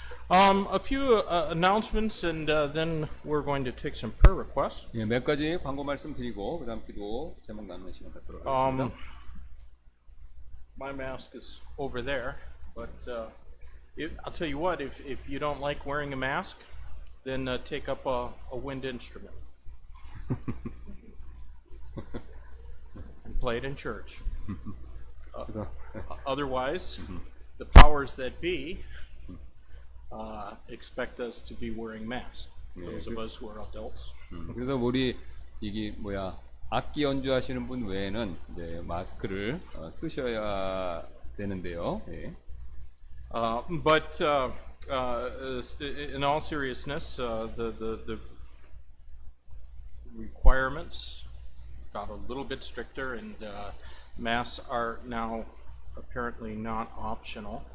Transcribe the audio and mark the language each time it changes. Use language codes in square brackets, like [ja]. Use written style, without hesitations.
[en] A few announcements, and then we're going to take some prayer requests. [ko] 예, 몇 가지 광고 말씀드리고 그다음 기도 제목 나누는 시간 갖도록 하겠습니다. [en] My mask is over there, but I'll tell you what, if you don't like wearing a mask, then take up a wind instrument and play it in church. Otherwise, the powers that be expect us to be wearing masks. Those of us who are adults. [ko] 그래서 우리 이게 악기 연주하시는 분 외에는 이제 마스크를 쓰셔야 되는데요. 예. [en] But in all seriousness, the requirements got a little bit stricter, and masks are now apparently not optional.